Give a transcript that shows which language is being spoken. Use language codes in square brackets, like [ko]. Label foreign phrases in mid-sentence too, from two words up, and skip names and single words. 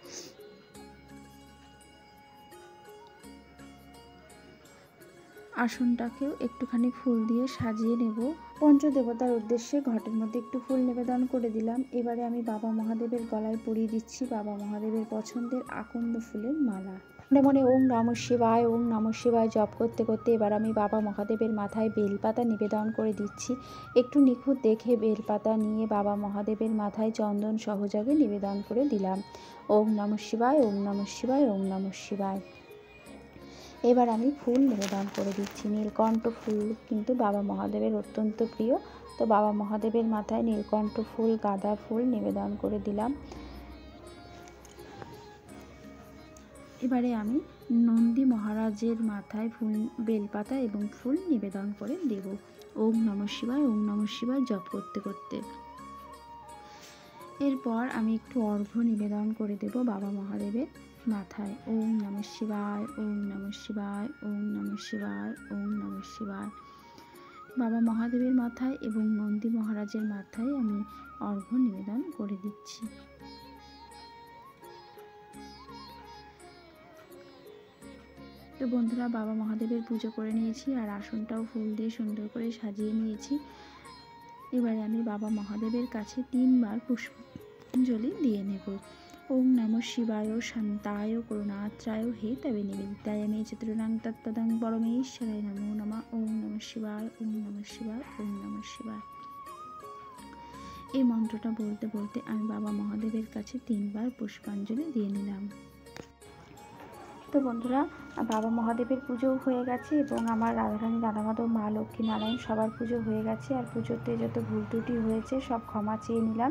[bn] আসনটাকেও একটুখানি ফুল দিয়ে সাজিয়ে নেব। পঞ্চদেবতার উদ্দেশ্যে ঘটের মধ্যে একটু ফুল নিবেদন করে দিলাম। এবারে আমি বাবা মহাদেবের গলায় পরিয়ে দিচ্ছি বাবা মহাদেবের পছন্দের আকন্দ ফুলের মালা। মনে মনে [sa] ओम नमः शिवाय, ओम नमः शिवाय [bn] জপ করতে করতে এবার আমি বাবা মহাদেবের মাথায় বেলপাতা নিবেদন করে দিচ্ছি। একটু নিখুঁত দেখে বেলপাতা নিয়ে বাবা মহাদেবের মাথায় চন্দন সহযোগে নিবেদন করে দিলাম। [sa] ओम नमः शिवाय, ओम नमः शिवाय, ओम नमः शिवाय। [bn] এবার আমি ফুল নিবেদন করে দিচ্ছি। নীলকণ্ঠ ফুল কিন্তু বাবা মহাদেবের অত্যন্ত প্রিয়, তো বাবা মহাদেবের মাথায় নীলকণ্ঠ ফুল, গাঁদা ফুল নিবেদন করে দিলাম। এবারে আমি নন্দী মহারাজের মাথায় ফুল, বেলপাতা এবং ফুল নিবেদন করে দেব। [sa] ओम नमः शिवाय, ओम नमः शिवाय [bn] জপ করতে করতে এরপর আমি একটু অর্ঘ্য নিবেদন করে দেব বাবা মহাদেবের মাথায়। [sa] ओम नमः शिवाय, ओम नमः शिवाय, ओम नमः शिवाय, ओम नमः शिवाय। [bn] বাবা মহাদেবের মাথায় এবং নন্দী মহারাজের মাথায় আমি অর্ঘ্য নিবেদন করে দিচ্ছি। তো বন্ধুরা, বাবা মহাদেবের পুজো করে নিয়েছি আর আসনটাও ফুল দিয়ে সুন্দর করে সাজিয়ে নিয়েছি। এবারে আমি বাবা মহাদেবের কাছে 3 বার পুষ্পাঞ্জলি দিয়ে নেব। [sa] ओम नमः शिवाय शान्ताय करुणात्राय हे तवे निवेदिताय मे चतुर्णां तत्त्वदं परमेश्वराय नमो नमः। ओम नमः शिवाय, ओम नमः शिवाय, ओम नमः शिवाय। [bn] এই মন্ত্রটা বলতে বলতে আমি বাবা মহাদেবের কাছে 3 বার পুষ্পাঞ্জলি দিয়ে নিলাম। তো বন্ধুরা, বাবা মহাদেবের পুজো হয়ে গেছে এবং আমার রাধারানী, রাধামাধব, মা লক্ষ্মী নারায়ণ সবার পুজো হয়ে গেছে। আর পুজোতে যত ভুল ত্রুটি হয়েছে সব ক্ষমা চেয়ে নিলাম।